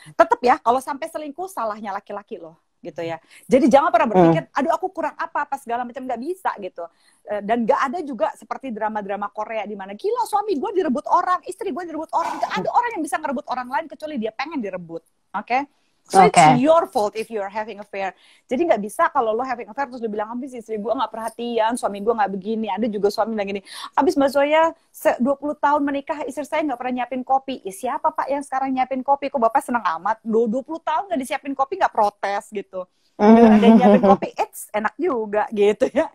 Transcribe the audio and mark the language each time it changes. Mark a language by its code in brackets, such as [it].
[id] Tetap ya, kalau sampai selingkuh salahnya laki-laki loh gitu ya. Jadi jangan pernah berpikir, aduh aku kurang apa segala macam, nggak bisa gitu. Dan nggak ada juga seperti drama-drama Korea di mana gila suami gue direbut orang, istri gue direbut orang. Nggak ada orang yang bisa ngerebut orang lain kecuali dia pengen direbut. Oke? [en] So it's your fault if you're having affair. [id] Jadi nggak bisa kalau lo [en] having affair [id] terus lo bilang abis istri gue nggak perhatian, suami gue nggak begini. Ada juga suami bilang gini, abis Mbak Zoya 20 tahun menikah istri saya nggak pernah nyiapin kopi. Siapa Pak yang sekarang nyiapin kopi? Kok Bapak seneng amat? 20 tahun nggak disiapin kopi nggak protes gitu. Ada yang nyiapin kopi, it's enak juga gitu ya.